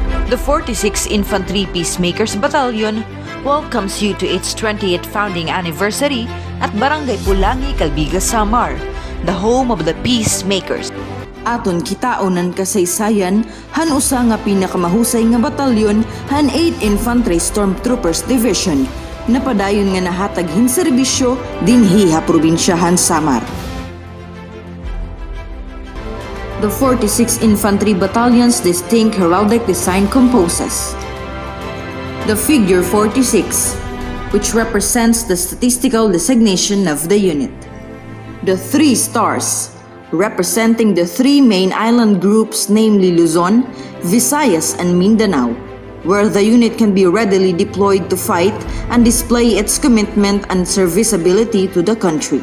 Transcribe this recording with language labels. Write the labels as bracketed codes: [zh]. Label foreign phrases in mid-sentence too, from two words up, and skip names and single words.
[en] The 46th Infantry Peacemakers Battalion welcomes you to its 20th founding anniversary at Barangay Pulangi, Calbiga, Samar, the home of the Peacemakers. [war] Aton kitaunan kasaysayan, han usa nga pinakamahusay nga batalyon, han 8 Infantry Stormtroopers Division, napadayon nga nahatag hinserbisyo dinhi ha probinsyahan Samar. [en] The 46th Infantry Battalion's distinct heraldic design composes the figure 46, which represents the statistical designation of the unit. The 3 stars, representing the 3 main island groups, namely Luzon, Visayas, and Mindanao, where the unit can be readily deployed to fight and display its commitment and serviceability to the country.